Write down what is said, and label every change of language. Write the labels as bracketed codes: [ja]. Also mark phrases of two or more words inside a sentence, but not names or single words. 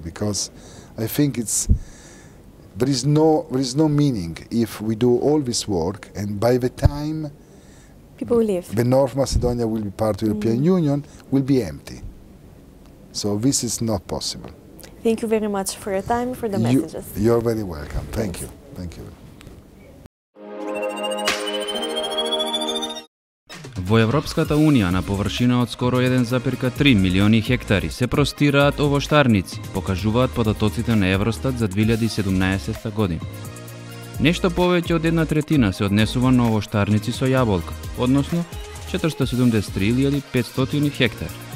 [en] Because I think there is no meaning if we do all this work and by the time people leave, the North Macedonia will be part of the European Union, will be empty. So this is not possible. Thank you very much for your time, for the messages. You're very welcome. Thank you. Thank you. [mk] Во Европската Унија на површина од скоро 1,3 милиони хектари се простираат овоштарници, покажуваат податоците на Евростат за 2017 година. Нешто повеќе од 1/3 се однесува на овоштарници со јаболка, односно 473.500 хектари.